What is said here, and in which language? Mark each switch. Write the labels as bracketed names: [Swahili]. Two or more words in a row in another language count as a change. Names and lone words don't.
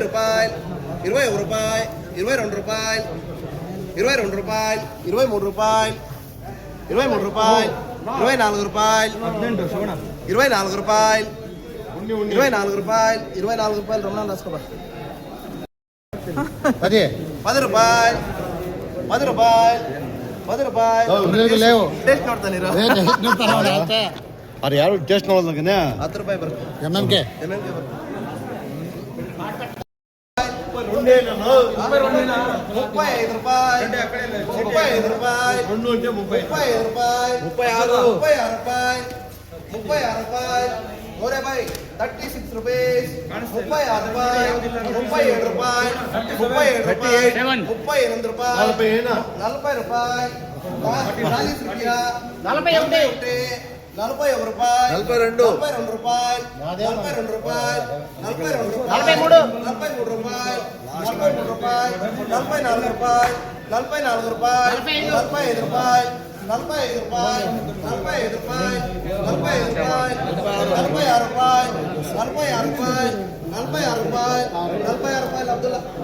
[Telugu] రూపాయలు 21 రూపాయలు 22 రూపాయలు 22 రూపాయలు 23 రూపాయలు 23 రూపాయలు 24 రూపాయలు 24 రూపాయలు 24 రూపాయలు 24 రూపాయలు రమణాలు రాసుకోబా 10 రూపాయలు 10 రూపాయలు 10 రూపాయలు లేవు [Kannada] ಟೇಸ್ಟ್ ನೋಡ್ತಾನೆ ಇರೋ ಅದು ಯಾರು ಟೇಸ್ಟ್ ನೋಡೋದಕ್ಕೆ 10 ರೂಪಾಯಿ ಬರುತ್ತೆ ಎಮ್ಎಂಕೆ MMK ಬರುತ್ತೆ 35 ರೂಪಾಯಿ 35 ರೂಪಾಯಿ 35 ರೂಪಾಯಿ 36 ರೂಪಾಯಿ 36 ರೂಪಾಯಿ ಮೋರೆ ಬಾಯ್ 36 ರೂಪೀಸ್ 36 ರೂಪಾಯಿ 37 ರೂಪಾಯಿ 37 ರೂಪಾಯಿ 38 ರೂಪಾಯಿ 40 ರೂಪಾಯಿ 40 ರೂಪಾಯಿ [Telugu] 41 రూపాయలు 42 రూపాయలు 42 రూపాయలు 42 రూపాయలు 43 రూపాయలు 43 రూపాయలు 44 రూపాయలు 44 రూపాయలు 45 రూపాయలు 45 రూపాయలు 45 రూపాయలు 45 రూపాయలు 46 రూపాయలు 46 రూపాయలు 46 రూపాయలు 46 రూపాయలు అబ్దుల్లా